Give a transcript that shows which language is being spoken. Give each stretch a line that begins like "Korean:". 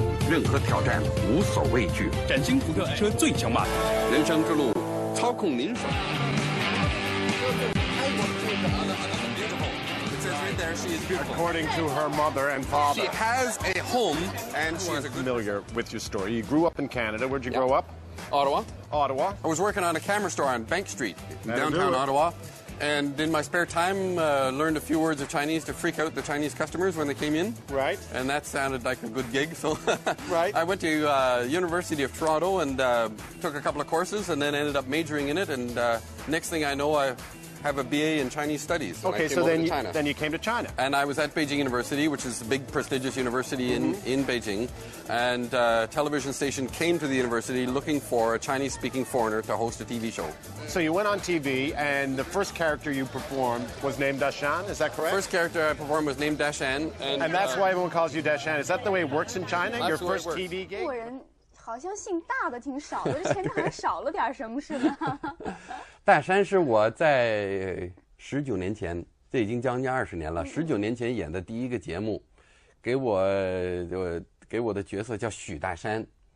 Chinese: 任何挑战无所畏惧，崭新福特车最强马力。人生之路，操控您手。
English: According to her mother and father. She has a home, and she is familiar with your story. You grew up in Canada. Where'd you grow up? Ottawa. Ottawa. I was working on a camera store on Bank Street, That'll downtown do it. Ottawa. And in my spare time, learned a few words of Chinese to freak out the Chinese customers when they came in. Right. And that sounded like a good gig. So right. I went to University of Toronto and took a couple of courses and then ended up majoring in it. And next thing I know, I have a BA in Chinese studies. Okay, so then you came to China. And I was at Beijing University, which is a big, prestigious university in Beijing. And a television station came to the university looking for a Chinese-speaking foreigner to host a TV show. So you went on TV, and the first character you performed was named Dashan, is that correct? First character I performed was named Dashan. And that's why everyone calls you Dashan. Is that the way it works in China? Your first TV gig?
Chinese: 好像姓大的挺少的，这前面好像少了点什么似的。大山是我在19年前，这已经将近20年了。 19年前演的第一个节目，给我的角色叫许大山。